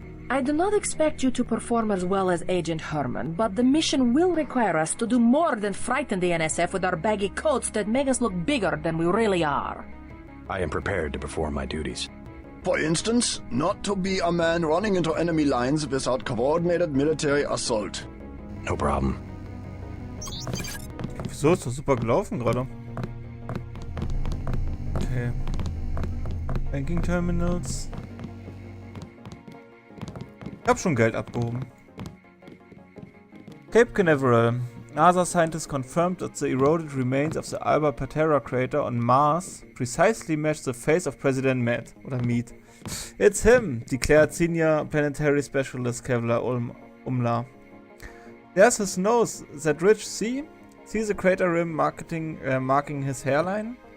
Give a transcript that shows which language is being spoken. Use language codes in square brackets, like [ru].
[en] I do not expect you to perform as well as Agent Herman, but the mission will require us to do more than frighten the NSF with our baggy coats that make us look bigger than we really are. I am prepared to perform my duties. For instance, not to be a man running into enemy lines without coordinated military assault. No problem. [de] Wieso ist das super gelaufen gerade? [en] Okay. Banking Terminals. [de] Ich hab schon Geld abgehoben. [en] Cape Canaveral. NASA scientists confirmed that the eroded remains of the Alba Patera crater on Mars precisely match the face of President Mead. It's him, declared Senior Planetary Specialist Kevlar Umla. There's his nose, that ridge, see? See the crater rim marking his hairline?